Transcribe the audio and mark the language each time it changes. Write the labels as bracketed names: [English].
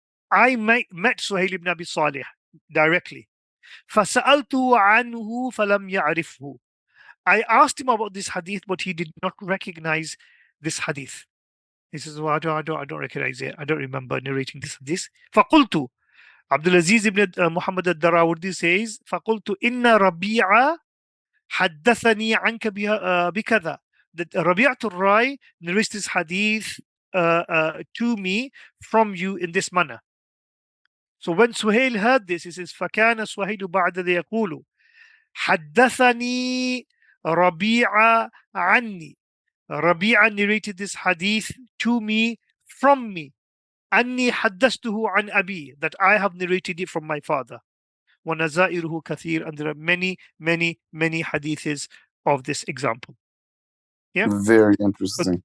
[English] I met Suhail ibn Abi Salih directly. [Arabic] فسألته عنه فلم يعرفه. [English] I asked him about this hadith, but he did not recognize this hadith. He says, well, I don't recognize it. I don't remember narrating this hadith. [Arabic] فقلت, [English] Abdul Aziz ibn Muhammad al-Darawardi says, [Arabic] فقلت إن ربيعة حدثني عنك بكذا. [English] That Rabi'atul Rai narrates this hadith to me from you in this manner. So when Suhail heard this, he says, [Arabic] فكان سهيل بعد ذا يقول حدثني ربيعة عني. [English] Rabi'a narrated this hadith to me from me. [Arabic] أني حدثته عن أبي, [English] that I have narrated it from my father. [Arabic] ونظائره كثير, [English] and there are many hadiths of this example. Yeah. Very interesting.